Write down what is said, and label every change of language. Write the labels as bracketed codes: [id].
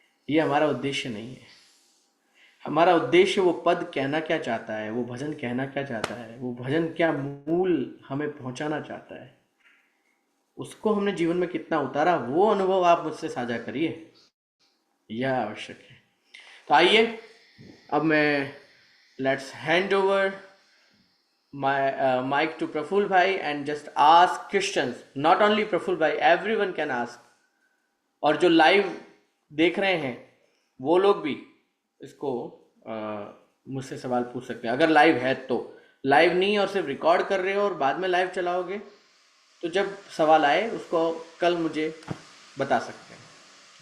[hi] ये हमारा उद्देश्य नहीं है। हमारा उद्देश्य वो पद कहना क्या चाहता है, वो भजन कहना क्या चाहता है, वो भजन क्या मूल हमें पहुंचाना चाहता है, उसको हमने जीवन में कितना उतारा, वो अनुभव आप मुझसे साझा करिए, यह आवश्यक है। तो आइए अब मैं [en] Let's hand over my mic to Praful bhai and just ask questions. Not only Praful bhai, everyone can ask. [hi] और जो लाइव देख रहे हैं वो लोग भी इसको मुझसे सवाल पूछ सकते हैं, अगर लाइव है तो। लाइव नहीं और सिर्फ रिकॉर्ड कर रहे हो और बाद में लाइव चलाओगे तो जब सवाल आए उसको कल मुझे बता सकते हैं।